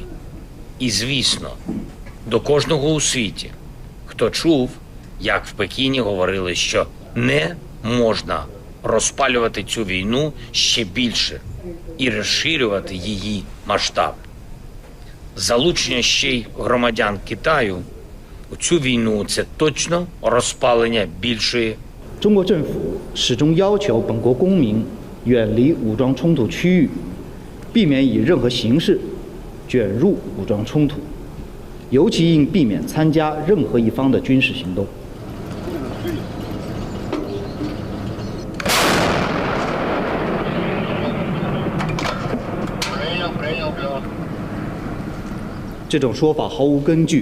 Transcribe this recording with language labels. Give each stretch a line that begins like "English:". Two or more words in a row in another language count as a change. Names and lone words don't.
Ukrainian: І, звісно, до кожного у світі, хто чув, як в Пекіні говорили, що не можна розпалювати цю війну ще більше і розширювати її масштаб. Залучення ще й громадян Китаю у цю війну – це точно розпалення більшої.
Chinese: 中国政府始终要求本国公民远离武装冲突区域，避免以任何形式卷入武装冲突，尤其应避免参加任何一方的军事行动。这种说法毫无根据。